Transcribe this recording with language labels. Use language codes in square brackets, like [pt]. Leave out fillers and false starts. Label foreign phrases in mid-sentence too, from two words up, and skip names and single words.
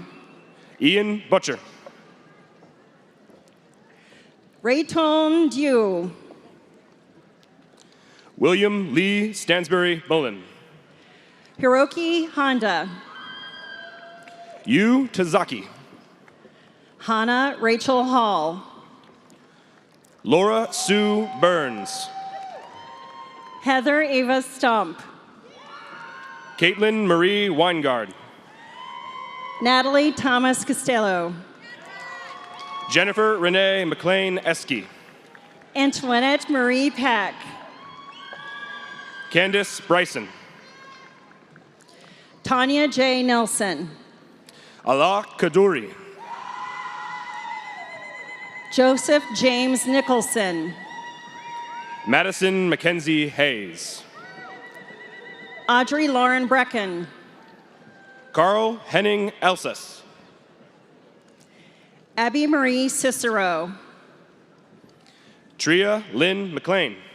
[en] Ian Butcher. Rayton Dew. William Lee Stansbury Mullen. Hiroki Honda. Yu Tazaki. Hannah Rachel Hall. Laura Sue Burns. Heather Ava Stump. Caitlin Marie Weingard. Natalie Thomas Costello. Jennifer Renee McLean Esky. Antoinette Marie Pack. Candace Bryson. Tanya J. Nelson. Allah Kaduri. Joseph James Nicholson. Madison Mackenzie Hayes. Audrey Lauren Brecken. Carl Henning Elsas. Abby Marie Cicero. Tria Lynn McLean.